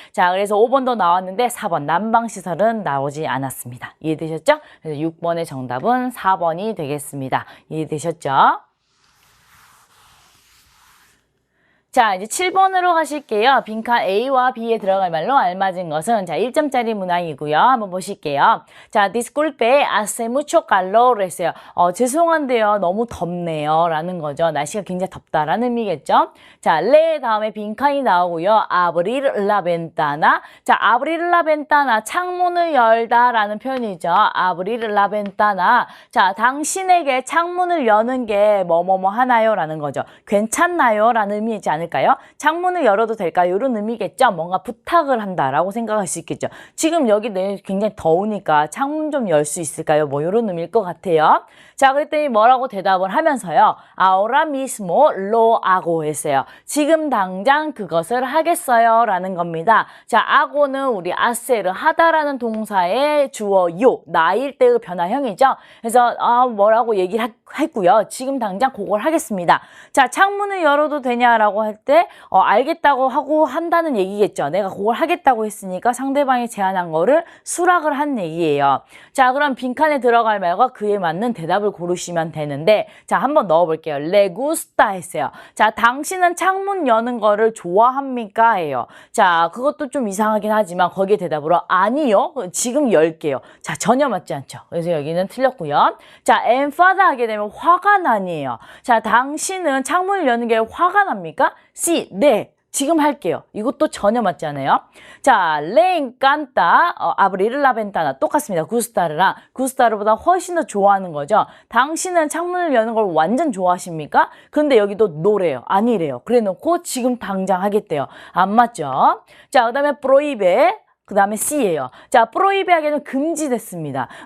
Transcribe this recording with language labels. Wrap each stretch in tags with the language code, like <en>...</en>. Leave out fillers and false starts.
<ko>자, 그래서 5번도 나왔는데 4번 난방시설은 나오지 않았습니다. 이해되셨죠? 그래서 6번의 정답은 4번이 되겠습니다. 이해되셨죠? 자, 이제 7번으로 가실게요. 빈칸 A와 B에 들어갈 말로 알맞은 것은 자, 1점짜리 문항이고요. 한번 보실게요.</ko> <es>자, disculpe, hace mucho calor 했어요.</es> <ko>죄송한데요. 너무 덥네요. 라는 거죠. 날씨가 굉장히 덥다라는 의미겠죠. 자, le 다음에 빈칸이 나오고요.</ko> <es>abrir la ventana. 자, abrir la ventana,</es> <ko>창문을 열다라는 표현이죠.</ko> <es>abrir la ventana.</es> <ko>자, 당신에게 창문을 여는 게 뭐뭐뭐 하나요? 라는 거죠. 괜찮나요? 라는 의미이지 않을까요? 창문을 열어도 될까요? 이런 의미겠죠. 뭔가 부탁을 한다라고 생각할 수 있겠죠. 지금 여기 굉장히 더우니까 창문 좀 열 수 있을까요? 뭐 이런 의미일 것 같아요. 자, 그랬더니 뭐라고 대답을 하면서요.</ko> <es>Ahora mismo lo hago 했어요.</es> <ko>지금 당장 그것을 하겠어요. 라는 겁니다. 자, hago는 우리 hacer을 하다라는 동사의 주어요. 나일 때의 변화형이죠. 그래서 뭐라고 얘기를 했고요. 지금 당장 그걸 하겠습니다. 자, 창문을 열어도 되냐라고 할 때 알겠다고 하고 한다는 얘기겠죠. 내가 그걸 하겠다고 했으니까 상대방이 제안한 거를 수락을 한 얘기예요. 자, 그럼 빈칸에 들어갈 말과 그에 맞는 대답을 고르시면 되는데 자, 한번 넣어볼게요.</ko> <es>Le gusta 했어요.</es> <ko>자, 당신은 창문 여는 거를 좋아합니까? 해요. 자, 그것도 좀 이상하긴 하지만 거기에 대답으로 아니요. 지금 열게요. 자, 전혀 맞지 않죠. 그래서 여기는 틀렸고요. 자, enfada 하게 되면 화가 나니에요. 자, 당신은 창문을 여는 게 화가 납니까? Sí, 네. 지금 할게요. 이것도 전혀 맞지 않아요.</ko> <es>자, le encanta abrir la ventana 똑같습니다.</es> <ko>gusta르랑 gusta르보다 훨씬 더 좋아하는 거죠. 당신은 창문을 여는 걸 완전 좋아하십니까? 근데 여기도 no래요. 아니래요. 그래 놓고 지금 당장 하겠대요. 안 맞죠? 자, 그 다음에 prohíbe 그 다음에 C예요. 자, 프로이베하게는 금지됐습니다.</ko>